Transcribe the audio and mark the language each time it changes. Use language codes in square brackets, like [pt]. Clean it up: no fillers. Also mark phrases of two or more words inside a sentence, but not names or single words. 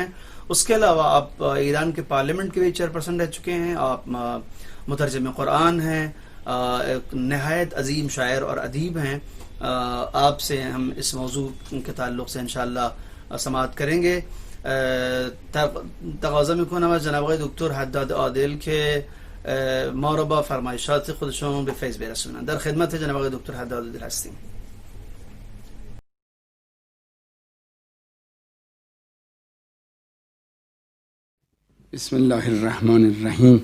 [ur] اس کے علاوہ آپ ایران کے پارلیمنٹ کے بھی چیئرپرسن رہ چکے ہیں. آپ مترجم قرآن ہیں، ایک نہایت عظیم شاعر اور ادیب ہیں. آپ سے ہم اس موضوع کے تعلق سے ان شاء اللہ سماعت کریں گے. [fa] تقاضا می‌کنم از جناب آقای دکتر حداد عادل که ما رو با فرمایشات خودشون به فیض برسونن. در خدمت جناب آقای دکتر حداد دل هستیم. بسم الله الرحمن الرحیم.